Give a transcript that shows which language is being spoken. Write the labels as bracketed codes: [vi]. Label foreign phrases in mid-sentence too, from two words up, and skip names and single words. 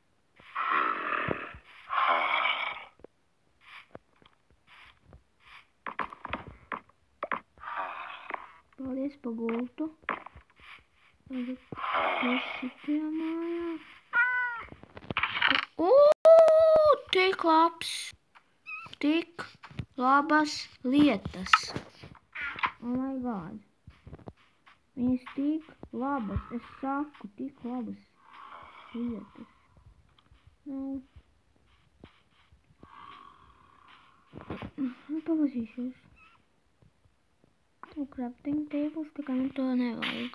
[lv] Paldies par gultu. Tagad mēs šitajā mājā. Tik labs. Tik labas lietas. [en] Oh my god. [lv] Viņas tik labas. Es saku, tik labas lietas. Palasīšos. [en] Crafting tables, [lv] tā kā man to nevajag.